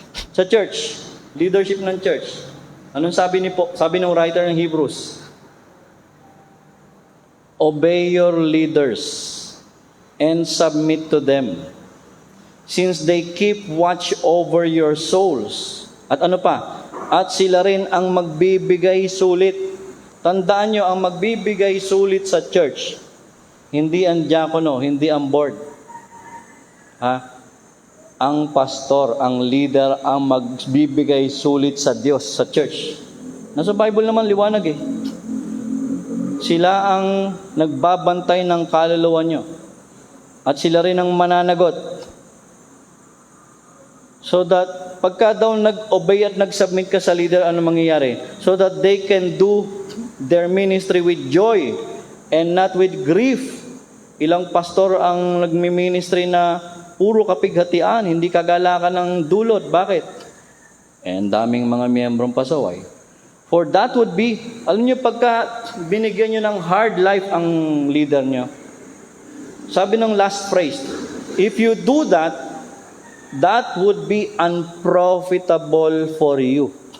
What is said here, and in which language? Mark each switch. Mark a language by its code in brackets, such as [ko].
[tl] Sa church, leadership ng church, anong sabi ng writer ng Hebrews? [en] Obey your leaders and submit to them, since they keep watch over your souls. [tl] At ano pa? At sila rin ang magbibigay sulit. Tandaan nyo, ang magbibigay sulit sa church, hindi ang diakono, hindi ang board. Ang pastor, ang leader, ang magbibigay sulit sa Diyos, sa church. Nasa Bible naman, liwanag eh. Sila ang nagbabantay ng kaluluwa nyo. At sila rin ang mananagot. [en] So that [tl] pagka daw nag-obey at nag-submit ka sa leader, ano mangyayari? [en] So that they can do their ministry with joy and not with grief. [tl] Ilang pastor ang nagmi-ministry na puro kapighatian, hindi kagalakan ng dulot. Bakit? And daming mga miyembrong pasaway. [en] For that would be, [tl] alam nyo, pagka binigyan nyo ng [en] hard life [tl] ang leader nyo, sabi ng [en] last phrase, if you do that, that would be unprofitable for you.